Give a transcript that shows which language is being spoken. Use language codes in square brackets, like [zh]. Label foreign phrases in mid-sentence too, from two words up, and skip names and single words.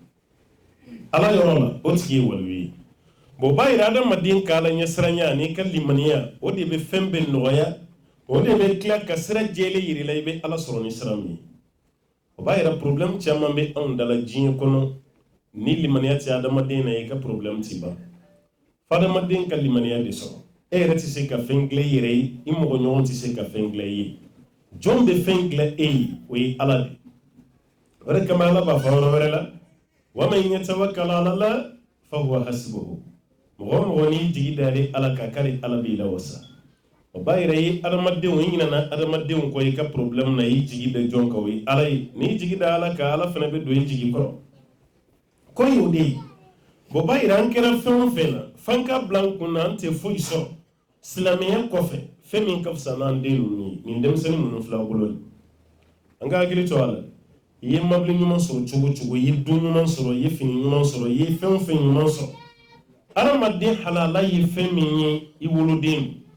[bm] Ala yɔrɔ la o tigi ye waliyu ye o b'a yira adamaden ka Ala ɲɛsiranya ani ka limaniya o de bɛ fɛn bɛɛ nɔgɔya o de bɛ tila ka sira jɛlen yira i la i bɛ Ala sɔrɔ ni sira min ye o b'a yira problème caman bɛ anw dala diɲɛ kɔnɔ ni limaniya tɛ adamaden na i ka problème ti ban fadamaden ka limaniya de sɔrɔ e yɛrɛ tɛ se ka fɛn dilan i yɛrɛ ye i mɔgɔ ɲɔgɔn tɛ se ka fɛn dilan i ye jɔn bɛ fɛn dilan e ye o ye Ala de o de kama Ala b'a fɔ yɔrɔ wɛrɛ la [ar] ومن يتوكل على الله فهو حسبه [bm] mɔgɔ o mɔgɔ n'i jigi dalen Ala kan k'ale Ala b'i lawasa o b'a yira i ye adamadenw i ɲinɛna adamadenw kɔ i ka problème na i jigi da jɔn kan o ye Ala ye n'i jigi da Ala kan Ala fana bɛ don i jigi kɔrɔ ko y'o de ye o b'a yira an kɛra fɛn o fɛn na f'an ka bila an kun na an tɛ foyi sɔrɔ silamɛya kɔfɛ fɛn min ka fisa n'an den ninnu ye nin denmisɛnnin ninnu fila bolo ni an ka hakili to a la i ye mabili ɲuman sɔrɔ cogo o cogo i ye du ɲuman sɔrɔ i ye fini ɲuman sɔrɔ i ye fɛn o fɛn ɲuman sɔrɔ adamaden halala ye fɛn min ye i woloden